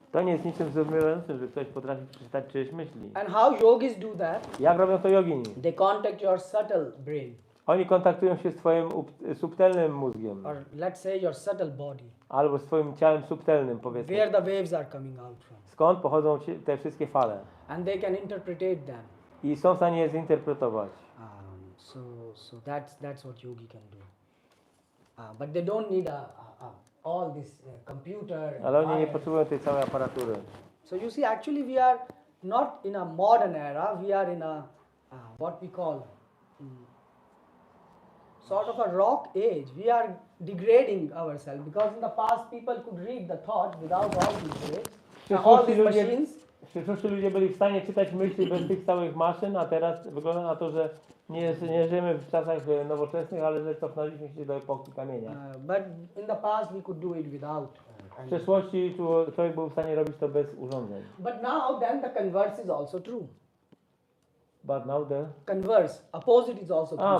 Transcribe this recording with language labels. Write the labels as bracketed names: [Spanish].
[Polish] To nie jest niczym zdumiewającym, że ktoś potrafi przeczytać czyjeś myśli. [English] And how yogis do that? [Polish] Jak robią to jogini? [English] They contact your subtle brain, [Polish] Oni kontaktują się z twoim subtelnym mózgiem. [English] or let's say your subtle body, [Polish] Albo z twoim ciałem subtelnym, powiedzmy. [English] where the waves are coming out from. [Polish] Skąd pochodzą te wszystkie fale? [English] And they can interpretate them. [Polish] I są w stanie je zinterpretować. [English] So that's what yogi can do. But they don't need all this computer. and [Polish] Ale oni nie [English] wire. [Polish] potrzebują tej całej aparatury. [English] So you see, actually we are not in a modern era. We are in a what we call sort of a rock age. We are degrading ourselves because in the past people could read the thought without all these ways. Now all these machines. [Polish] W przyszłości ludzie byli w stanie czytać myśli bez tych całych maszyn, a teraz wygląda na to, że nie żyjemy w czasach nowoczesnych, ale że cofnęliśmy się do epoki kamienia. [English] But in the past we could do it without. [Polish] W przeszłości człowiek był w stanie robić to bez urządzeń. [English] But now then the converse is also true. But now the... Converse, opposite is also true.